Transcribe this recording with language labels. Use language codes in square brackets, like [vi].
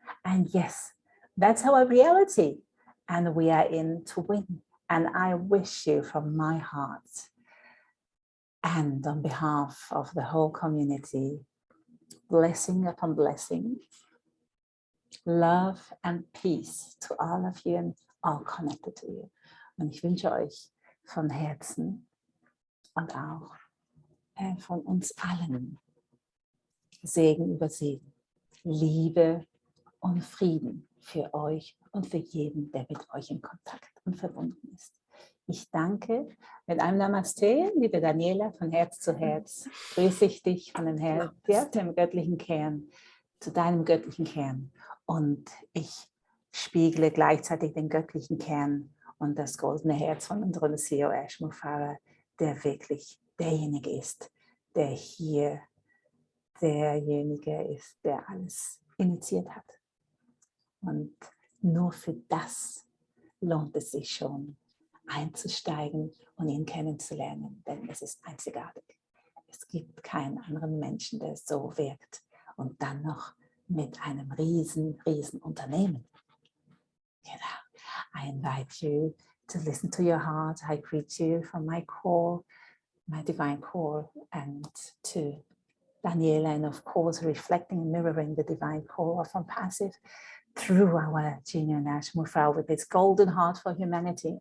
[en] And yes, that's our reality, and we are in to win. And I wish you from my heart and on behalf of the whole community, blessing upon blessing, love and peace to all of you and all connected to you. [de] Und ich wünsche euch von Herzen und auch von uns allen Segen über Segen, Liebe und Frieden für euch und für jeden, der mit euch in Kontakt und verbunden ist. Ich danke mit einem Namaste, liebe Daniela, von Herz zu Herz. Grüße ich dich von dem Herz, ja, dem göttlichen Kern, zu deinem göttlichen Kern. Und ich spiegle gleichzeitig den göttlichen Kern und das goldene Herz von unserem CEO Mufareh, der wirklich derjenige ist, der hier derjenige ist, der alles initiiert hat. Und nur für das lohnt es sich schon, einzusteigen und ihn kennenzulernen, denn es ist einzigartig. Es gibt keinen anderen Menschen, der so wirkt und dann noch mit einem riesen Unternehmen. [en] I invite you to listen to your heart. I greet you from my core, my divine core, and to Daniela, and of course reflecting and mirroring the divine core of ONPASSIVE through our junior national Mufareh with its golden heart for humanity.